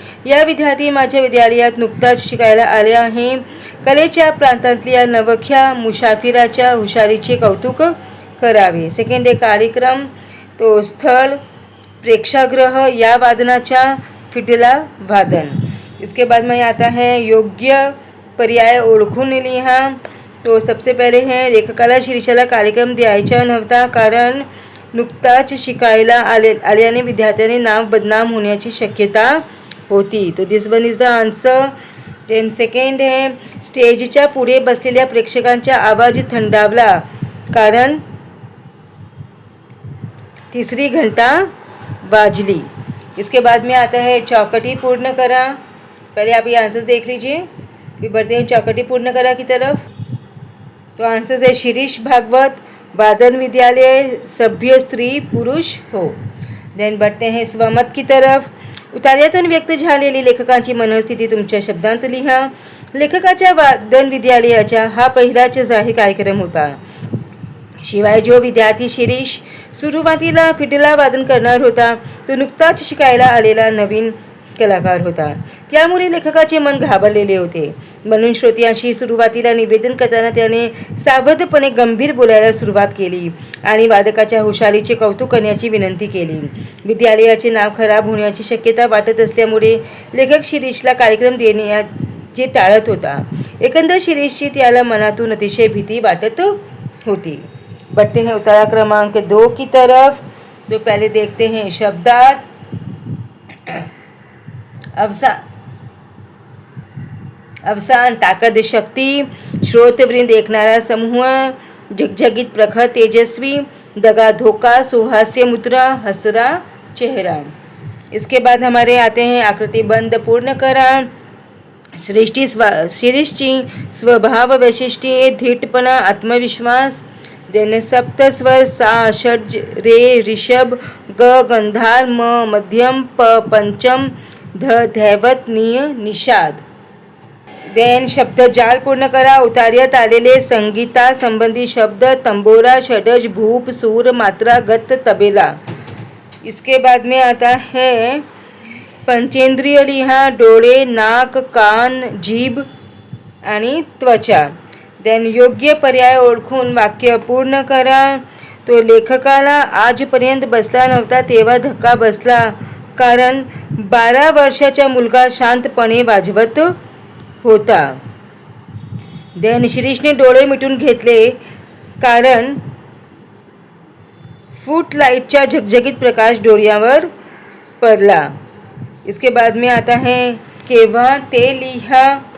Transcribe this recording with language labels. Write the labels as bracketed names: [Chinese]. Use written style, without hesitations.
[Marathi] या विद्यार्थी माझ्या विद्यालयात नुकताच शिकायला आल्या आहे। कलेच्या प्रांतातल्या नवख्या मुसाफिराच्या हुशारीचे कौतुक करावे। सेकंड आहे कार्यक्रम। तो स्थळ प्रेक्षागृह, या वादनाच्या फिडला वादन। [Hindi] इसके बाद में आता है [Marathi] योग्य पर्याय ओळखून लिहा। [Hindi] तो सबसे पहले है [Marathi] लेखकाला शीर्षाला कार्यक्रम द्यायचा नव्हता कारण नुकताच शिकायला आल्याने विद्यार्थ्याने नाव बदनाम होण्याची शक्यता होती। [English] तो this one is the answer. [Hindi] Then second है [Marathi] स्टेजच्या पुढे बसलेल्या प्रेक्षकांचा आवाज थंडावला कारण 3री घंटा बाजली। [Hindi] इसके बाद में आता है [Marathi] चौकटी पूर्ण करा। [Hindi] पहले आप ये आंसर्स देख लीजिए, फिर बढ़ते हैं चौकटी पूर्ण करा की तरफ। तो आंसर्स है [Marathi] शिरीष भागवत, वादन विद्यालय, सभ्य स्त्री पुरुष हो। [Hindi] देन बढ़ते हैं स्वमत की तरफ। [Marathi] उतार्यातून व्यक्त झालेली लेखकांची मनस्थिती तुमच्या शब्दांत लिहा। लेखकाच्या वादन विद्यालयाचा हा पहिलाच जाहीर कार्यक्रम होता। शिवाय जो विद्यार्थी शिरीष सुरुवातीला फिडला वादन करणार होता तो नुकताच शिकायला आलेला नवीन कलाकार होता. त्यामुळे लेखकाचे मन घाबरलेले होते. म्हणून श्रोत्यांशी सुरुवातीला निवेदन करताना त्याने सावधपणे गंभीर बोलायला सुरुवात केली आणि वादकाच्या हुशारीचे कौतुक करण्याची विनंती केली. विद्यालयाचे नाव खराब होण्याची शक्यता वाटत असल्यामुळे लेखक शिरीषला कार्यक्रम देण्याचे टाळत होता. एकंदर शिरीषची त्याला मनातून अतिशय भीती वाटत होती. [Hindi] बढ़ते हैं उतारा क्रमांक 2 की तरफ. तो पहले देखते हैं शब्दार्थ. [Marathi] अवसान ताकद शक्ति, श्रोतवृंद ऐकणारा समूह, झगझगित प्रखर तेजस्वी, दगा धोखा, सुहास्य मुद्रा, हसरा चेहरा. [Hindi] इसके बाद हमारे आते हैं [Marathi] आकृति बंद पूर्ण करा. शिरीषची स्वभाव वैशिष्ट्ये, धीटपणा, आत्मविश्वास. देन सप्तस्वर सा, षड्ज, रे, ऋषभ, ग, गंधार, म, मध्यम, प, पंचम, ध, धैवत, निय, निषाद. देन शब्द जाल पूर्ण करा. उतार्यात आलेले संगीता संबंधी शब्द, तंबोरा, षडज, भूप, सूर, मात्रा, गत, तबेला. [Hindi] इसके बाद में आता है [Marathi] पंचेंद्रिय लिहा, डोळे, नाक, कान, जीभ आणि त्वचा. देन योग्य पर्याय ओळखून वाक्य पूर्ण करा. तो लेखकाला आजपर्यंत बसला नव्हता तेव्हा धक्का बसला, कारण 12 वर्षाचा मुलगा शांतपणे वाजवत होता. देन शिरीषने डोळे मिटून घेतले, कारण फुटलाईटचा झगझगीत प्रकाश डोळ्यावर पडला. [Hindi] इसके बाद में आता है [Marathi] केव्हा ते लिहा.